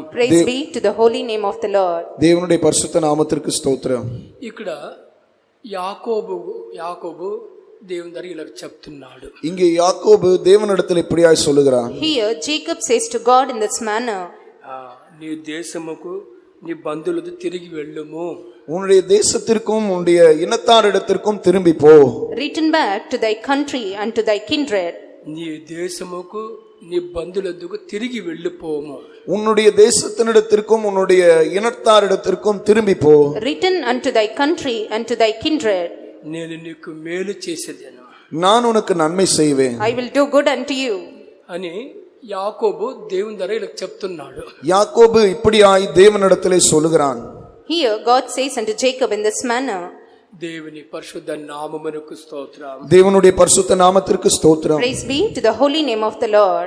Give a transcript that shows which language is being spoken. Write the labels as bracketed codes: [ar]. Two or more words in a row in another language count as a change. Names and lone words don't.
[en] Praise be to the holy name of the Lord. [ta] தேவனுடைய பரிசுத்த நாமத்திற்கு ஸ்தோத்திரம். [te] ఇక్కడ యాకోబు దేవుని దగ్గర ఇలా చెప్తున్నాడు. [ta] இங்கே யாக்கோபு தேவனிடத்தில் இப்படியாய் சொல்லுகிறான். [en] Here Jacob says to God in this manner, [te] నీ దేశముకు నీ బంధువులకు తిరిగి వెళ్ళుము. [ta] உன்னுடைய தேசத்திற்கும் உன்னுடைய இனத்தாரிடத்திற்கும் திரும்பி போ. [en] return back to thy country and to thy kindred. [te] నీ దేశముకు నీ బంధువులకు తిరిగి వెళ్ళిపోము. [ta] உன்னுடைய தேசத்தினிடத்திற்கும் உன்னுடைய இனத்தாரிடத்திற்கும் திரும்பி போ. [en] return unto thy country and to thy kindred. [te] నేను నీకు మేలు చేసేదను, [ta] நான் உனக்கு நன்மை செய்வேன். [en] I will do good unto you. [te] అని యాకోబు దేవుని దగ్గర ఇలా చెప్తున్నాడు. [ta] யாக்கோபு இப்படியாய் தேவனிடத்திலே சொல்லுகிறான். [en] Here God says unto Jacob in this manner. [te] దేవుని పరిశుద్ధ నామమునకు స్తోత్రం. [ta] தேவனுடைய பரிசுத்த நாமத்திற்கு ஸ்தோத்திரம். [en] Praise be to the holy name of the Lord.